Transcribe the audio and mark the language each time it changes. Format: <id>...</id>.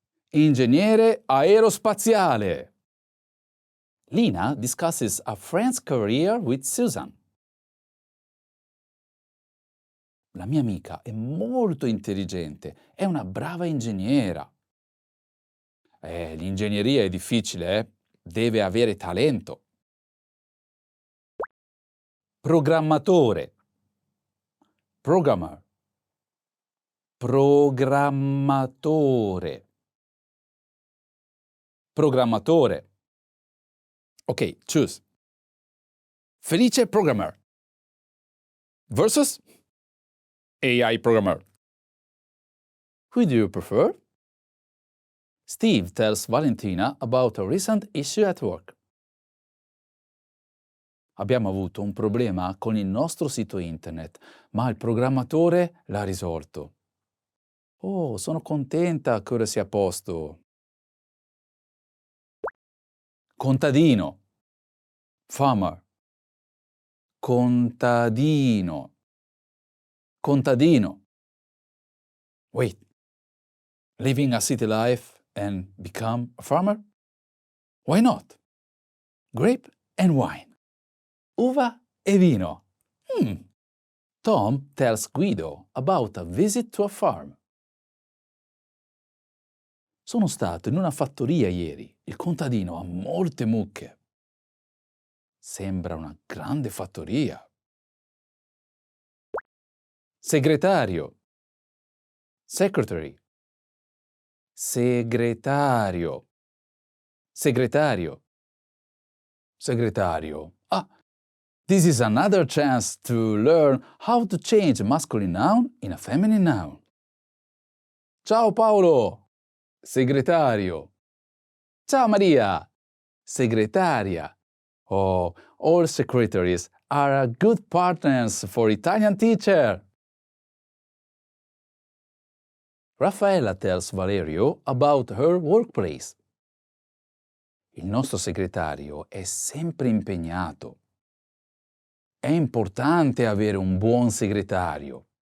<it>Ingegnere aerospaziale.</it> <en>Lina discusses a friend's career with Susan.</en> <it>La mia amica è molto intelligente, è una brava ingegnera. L'ingegneria è difficile, deve avere talento. Programmatore. Programmer. Programmatore.</it> <en>Programmatore. Ok, choose. Felice programmer versus AI programmer. Who do you prefer? Steve tells Valentina about a recent issue at work.</en> <it>Abbiamo avuto un problema con il nostro sito internet, ma il programmatore l'ha risolto. Oh, sono contenta che ora sia a posto. Contadino. Farmer. Contadino. Contadino. Wait.</it> <en>Living a city life and become a farmer? Why not? Grape and wine.</en> <it>Uva e vino.</it> <en>Tom tells Guido about a visit to a farm.</en> <it>Sono stato in una fattoria ieri. Il contadino ha molte mucche. Sembra una grande fattoria. Segretario. Secretary. Segretario. Segretario. Segretario.</it> <en>Ah, this is another chance to learn how to change a masculine noun in a feminine noun.</en> <it>Ciao Paolo. Segretario. Ciao Maria. Segretaria.</it> <en>Oh, all secretaries are good partners for Italian teacher. Raffaella tells Valerio about her workplace.</en> <it>Il nostro segretario è sempre impegnato. È importante avere un buon segretario.</it>